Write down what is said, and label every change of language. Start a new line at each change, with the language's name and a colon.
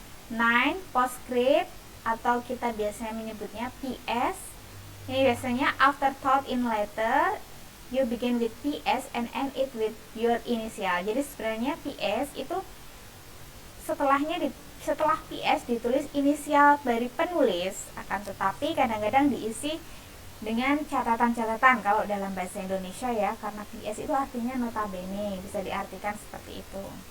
Indonesian: 9, postscript atau kita biasanya menyebutnya PS. Ini biasanya
English: afterthought in letter, you begin with PS and end it with your initial.
Indonesian: Jadi sebenarnya PS itu setelah PS ditulis inisial dari penulis, akan tetapi kadang-kadang diisi dengan catatan-catatan kalau dalam bahasa Indonesia ya, karena PS itu artinya notabene, bisa diartikan seperti itu.